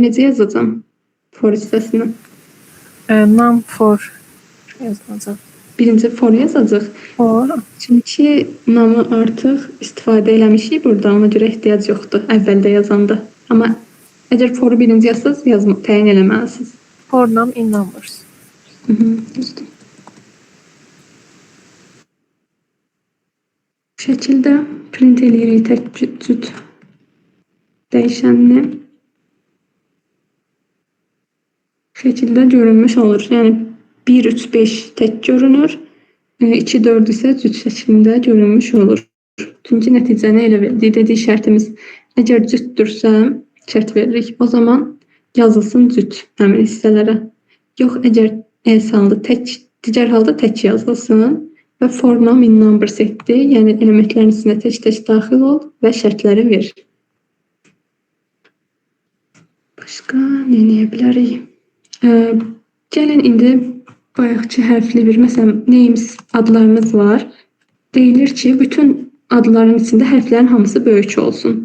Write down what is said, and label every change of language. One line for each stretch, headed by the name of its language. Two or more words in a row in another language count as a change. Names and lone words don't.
Azerbaijani: Necə yazacağam for hissəsini?
English: Num for yazılacaq.
Azerbaijani: Birinci for yazacaq. For. Çünki namı artıq istifadə eləmişik burada, ona görə ehtiyac yoxdur əvvəldə yazanda. Amma əgər foru birinci yazsaz, təyin eləməlisiniz.
English: For num in numbers.
Azerbaijani: Düzdür. Bu şəkildə print eləyirik tək cüt dəyişənini. Bu şəkildə görünmüş olur. Yəni 1, 3, 5 tək görünür. 2, 4 isə cüt şəklində görünmüş olur. Çünki nəticəni elə verdik. Dediyi şərtimiz əgər cütdürsə şərt veririk. O zaman yazılsın cüt həmin hissələrə. Yox, əgər else halda digər halda tək yazılsın və
English: for num in numbers
Azerbaijani: etdi. Yəni elementlərin içində tək daxil ol və şərtləri ver. Başqa nə edə bilərik? Gəlin indi bayaqçı hərfli bir, məsələn, names adlarımız var. Deyilir ki, bütün adların içində hərflərin hamısı böyük olsun.